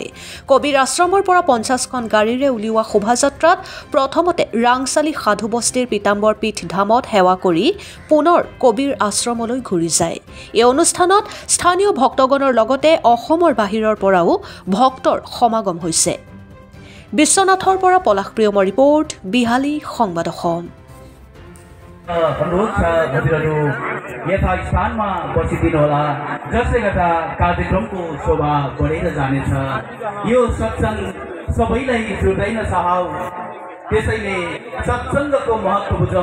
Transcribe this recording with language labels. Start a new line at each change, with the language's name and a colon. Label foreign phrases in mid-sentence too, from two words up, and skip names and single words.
Assamese: কবিৰ আশ্ৰমৰ পৰা 50খন গাড়ীৰে উলিওৱা শোভাযাত্ৰাত প্ৰথমতে ৰাংচালী সাধু বস্তিৰ পীতাম্বৰ পীঠ ধামত সেৱা কৰি পুনৰ কবিৰ আশ্ৰমলৈ ঘূৰি যায়। এই অনুষ্ঠানত স্থানীয় ভক্তগণৰ লগতে অসমৰ বাহিৰৰ পৰাও ভক্তৰ সমাগম হৈছে। বিশ্বনাথৰ পৰা পলাশ প্ৰিয়মৰ ৰিপৰ্ট, বিহালী সংবাদ অসম।
Nepali: अनुरोध छ हजुरहरू यथा स्थानमा बसिदिनु होला, जसले गर्दा कार्यक्रमको शोभा बढेर जानेछ। यो सत्संग सबैलाई छुटाइन चाहौ, त्यसैले सत्संगको महत्त्व बुझौँ।